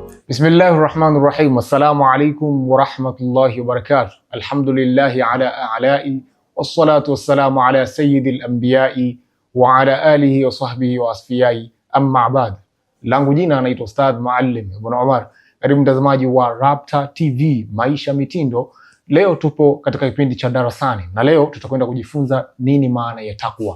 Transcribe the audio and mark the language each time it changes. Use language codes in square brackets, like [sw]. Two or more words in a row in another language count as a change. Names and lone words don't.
[ar] بسم الله الرحمن الرحيم. السلام عليكم ورحمة الله وبركاته. الحمد لله على آلائه والصلاة والسلام على سيد الأنبياء وعلى آله وصحبه وأصفيائه، أما بعد. [sw] Langu jina anaitwa Ustadh Maalim Ibn Omar. Karibu mtazamaji wa Rapta TV Maisha Mitindo. Leo tupo katika kipindi cha darasani na leo tutakwenda kujifunza nini maana ya takwa.